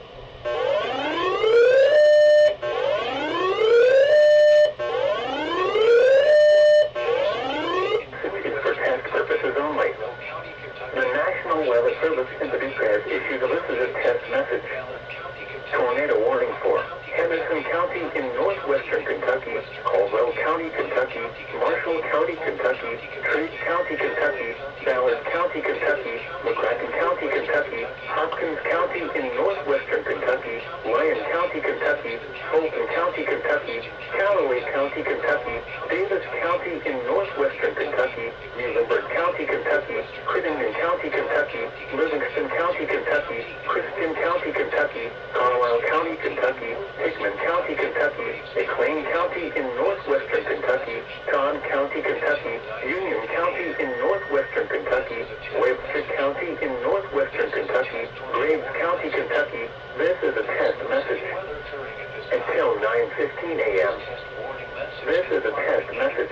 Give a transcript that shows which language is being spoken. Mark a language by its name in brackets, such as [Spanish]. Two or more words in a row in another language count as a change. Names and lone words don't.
[English] Weather Service in the has issued a listed test message. Tornado warning for Henderson County in northwestern Kentucky, Caldwell County, Kentucky, Marshall County, Kentucky, Trigg County, Kentucky, Ballard County, Kentucky, McCracken County, Kentucky, Hopkins County in northwestern Kentucky, Lyon County, Kentucky, Fulton County, Kentucky, Callaway County, Kentucky, Davis County in northwestern Kentucky, Muhlenberg County, Kentucky, Crittenden County, Kentucky, Livingston County, Kentucky, Christian County, Kentucky, Carlisle County, Kentucky, Hickman County, Kentucky, McLean County in northwestern Kentucky, Todd County, Kentucky, Union County in northwestern Kentucky, Webster County in northwestern Kentucky, Graves County, Kentucky. This is a test message. Until 9:15 a.m. This is a test message.